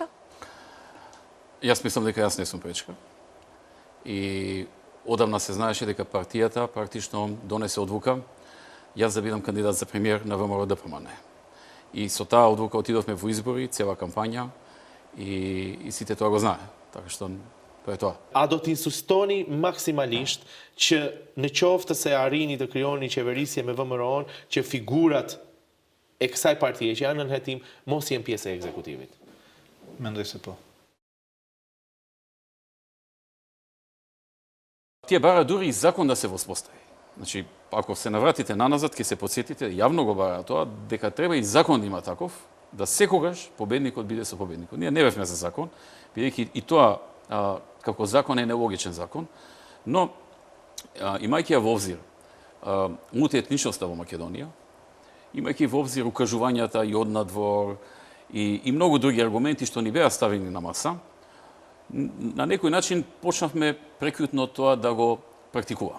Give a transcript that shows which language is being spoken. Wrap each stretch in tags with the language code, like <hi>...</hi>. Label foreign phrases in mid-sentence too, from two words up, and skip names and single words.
<mk>Јас мислам дека јас не сум пречка. И одамна се знаеше дека партијата практично донесе одлука јас да бидам кандидат за премиер на ВМРО ДПМН. И со таа одлука отидовме во избори, цела кампања, и сите тоа го знае. Така што тоа е тоа.</mk> <sq>A do të insistoni maksimalisht që në qoftë se arrini të krijoni qeverisje me VMRO-n, që figurat e kësaj partie që janë në nënhetim mos jenë pjesë e ekzekutivit? Mendoj se po.</sq> <mk>Тие бара дури и закон да се воспостави. Значи, ако се навратите наназад, ќе се подсетите, јавно го бара тоа, дека треба и закон да има таков, да секогаш победникот биде со победникот. Ние не бевме за закон, бидејќи и тоа како закон е нелогичен закон, но имајќи ја во обзир мултиетничноста во Македонија, имајќи во обзир укажувањата и од надвор и многу други аргументи што ни беа ставени на маса, на некој начин почнавме прекјутно тоа да го практикуваме.</mk>